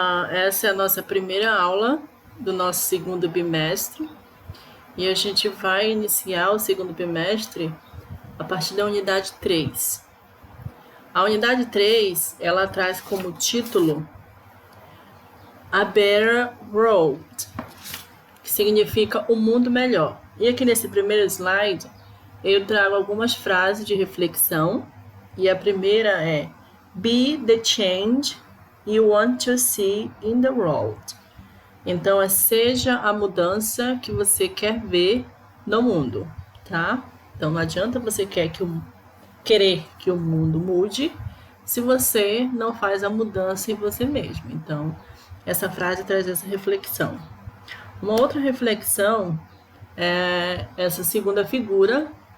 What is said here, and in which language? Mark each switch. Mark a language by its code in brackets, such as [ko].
[pt] Essa é a nossa primeira aula do nosso segundo bimestre e a gente vai iniciar o segundo bimestre a partir da unidade 3. A unidade 3, ela traz como título [en] A Better World, [pt] que significa um mundo melhor. E aqui nesse primeiro slide, eu trago algumas frases de reflexão. E a primeira é: [en] Be the change you want to see in the world. [pt] Então, seja a mudança que você quer ver no mundo, tá? Então, não adianta você querer que o mundo mude se você não faz a mudança em você mesmo. Então, essa frase traz essa reflexão. Uma outra reflexão é essa segunda figura.